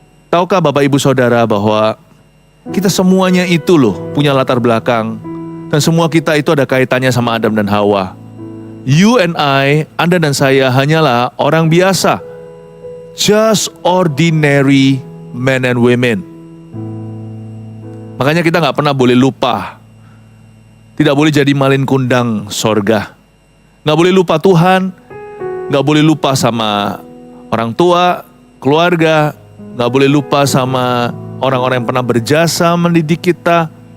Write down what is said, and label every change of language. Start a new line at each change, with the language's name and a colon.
Indonesian: Tahukah Bapak Ibu Saudara bahwa kita semuanya itu loh punya latar belakang, dan semua kita itu ada kaitannya sama Adam dan Hawa.
English: You and I,
Indonesian: Anda dan saya hanyalah orang biasa.
English: Just ordinary men and women.
Indonesian: Makanya kita gak pernah boleh lupa. Tidak boleh jadi malin kundang sorga. Gak boleh lupa Tuhan. Gak boleh lupa sama orang tua, keluarga. Gak boleh lupa sama orang-orang yang pernah berjasa mendidik kita.